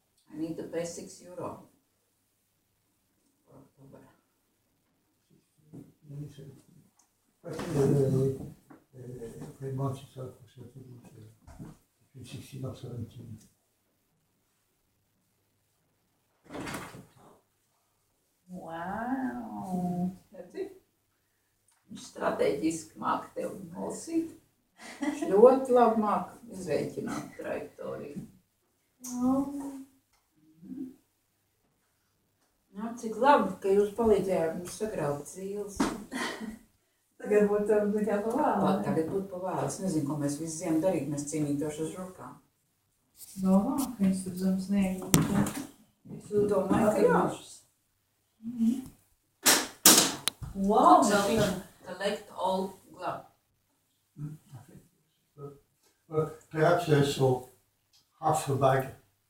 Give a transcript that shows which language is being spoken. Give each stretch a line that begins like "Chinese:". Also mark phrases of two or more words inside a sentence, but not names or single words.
English: I need to pay €6 for October. Every month itself was between 16 or 17. Wow!
Latvian: Redzi? Viņš strateģiski māk tev nolasīt. Viņš ļoti labi māk izrēķināt trajektoriju. Jā, cik labi, ka jūs palīdzējāt mums sagraut zīles. Tagad būtu kā pa vēlu. Tagad būtu pa vēlu. Es nezinu, ko mēs visu ziemu darīt, mēs cīnītos uz rokām. Domā, ka viņš tur zem sniegu. Domāju, ka jā.
English: Wow! Collect all glove. Perhaps so half a bag